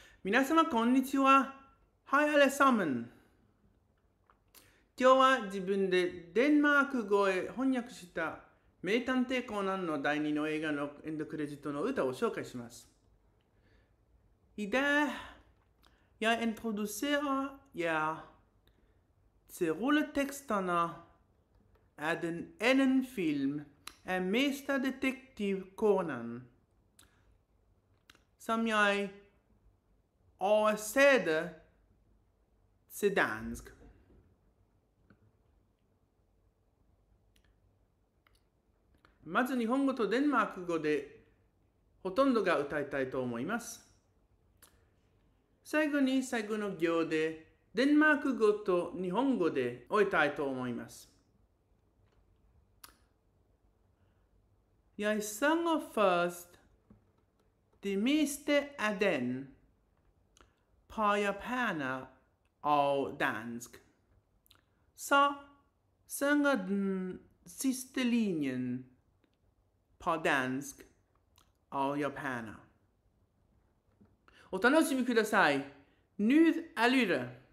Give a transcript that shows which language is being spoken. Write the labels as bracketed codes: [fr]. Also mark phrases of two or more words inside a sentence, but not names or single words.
[ja] 皆様こんにちは。 [da] Hej alle sammen。 [ja] 今日は自分でデンマーク語へ翻訳した名探偵コナンの第2の映画のエンドクレジットの歌を紹介します [da] 。I dag jeg introducerer jer til rulleteksterne af den anden film af Mesterdetektiv Conan, som jeg oversætter til dansk. [ja] まず日本語とデンマーク語でほとんどが歌いたいと思います。最後に最後の行でデンマーク語と日本語で終えたいと思います。 [da] Jeg sanger først det meste af den på japaner og dansk. Så synger den sidste linjen på dansk og japaner. [ja] お楽しみください。 [da] Nyd at lytte.